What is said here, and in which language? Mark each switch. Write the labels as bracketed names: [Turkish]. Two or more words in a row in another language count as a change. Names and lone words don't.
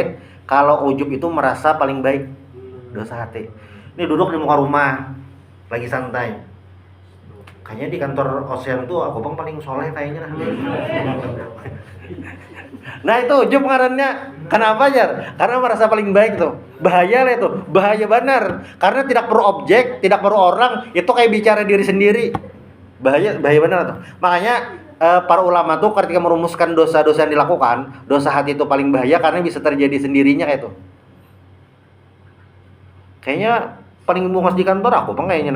[Indonesian] Kalau ujub itu merasa paling baik, dosa hati. Ini duduk di muka rumah, lagi santai. Kayaknya di kantor Ocean tuh aku bang paling soleh kayaknya. [Banjar] Nah itu ujub ngarannya. Kenapa Jar? [Indonesian] Karena merasa paling baik tuh. Bahaya lah itu, bahaya benar. Karena tidak perlu objek, tidak perlu orang, itu kayak bicara diri sendiri. Bahaya benar tuh. Makanya para ulama tuh ketika merumuskan dosa-dosa yang dilakukan, dosa hati itu paling bahaya karena bisa terjadi sendirinya kayak itu. [Banjar] Kayaknya paling bungas di kantor aku bang kayaknya nah.